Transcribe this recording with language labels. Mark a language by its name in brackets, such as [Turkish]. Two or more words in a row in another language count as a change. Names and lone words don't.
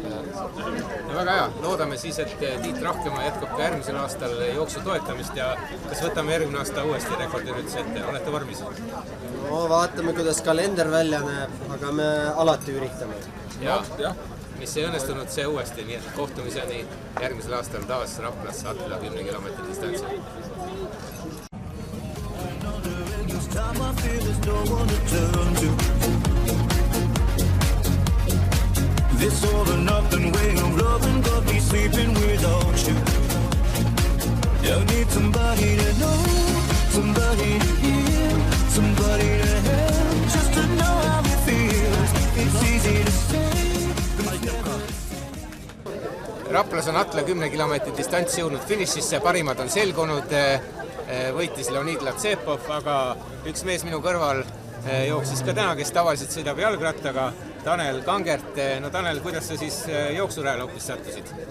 [Estonian] No väga hea, loodame siis, et Tiit Rahkemaa jätkab ka järgmisel aastal jooksu toetamist ja kas võtame järgmine aasta uuesti rekordirütsi ette, olete vormis? No vaatame, kuidas kalender välja näeb, aga me alati üritame. Ja, mis ei õnnestunud see uuesti, nii et kohtumiseni järgmisel aastal taas Raplas Atla 10 kilomeetri distantsil. [English] This all or nothing way of loving, got me sleeping without you. I need somebody to know, somebody to hear, somebody to help, just to know how it feels. It's easy to say. [Estonian] Raplas on Atla 10 kilomeetri distants jõudnud finišisse, parimad on selgunud, võitis Leonid Latsepov, aga üks mees minu kõrval jooksis ka täna, kes tavaliselt sõidab jalgrattaga, Tanel Kangert. No Tanel, kuidas sa siis jooksurajal hoopis sattusid?